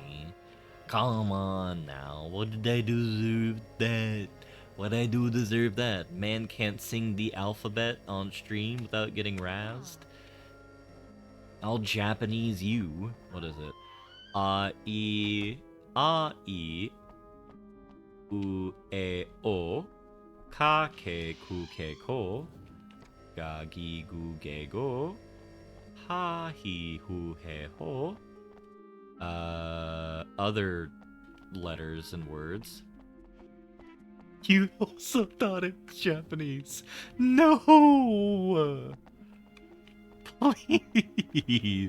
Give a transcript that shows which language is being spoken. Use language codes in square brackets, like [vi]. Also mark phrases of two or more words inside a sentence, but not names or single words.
[en] Come on now, what did I deserve that? What I do deserve that? Man can't sing the alphabet on stream without getting razzed? I'll Japanese you. What is it? [ja] う え お か け く け こ が ぎ ぐ げ ご は ひ ふ へ ほ. [en] Other letters and words. You also thought it was Japanese. No! Please.